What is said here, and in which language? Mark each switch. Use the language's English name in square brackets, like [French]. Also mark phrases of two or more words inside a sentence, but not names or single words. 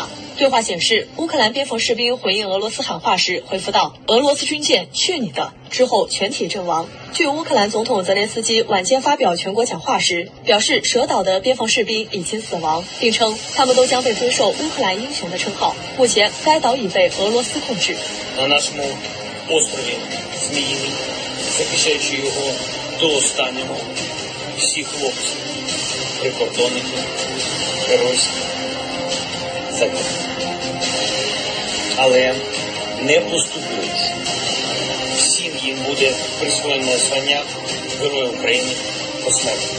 [Chinese] 对话显示，乌克兰边防士兵回应俄罗斯喊话时回复道：“俄罗斯军舰去你的！” 之后全体阵亡。据乌克兰总统泽连斯基晚间发表全国讲话时表示，蛇岛的边防士兵已经死亡，并称他们都将被追授乌克兰英雄的称号。目前，该岛已被俄罗斯控制。 [Ukrainian] На нашому острові Зміїний, захищаючи його до останнього, всі хлопці, прикордонники, геройські загинули. Але не поступуючи, всім їм буде присвоєне звання Героя України посмертно.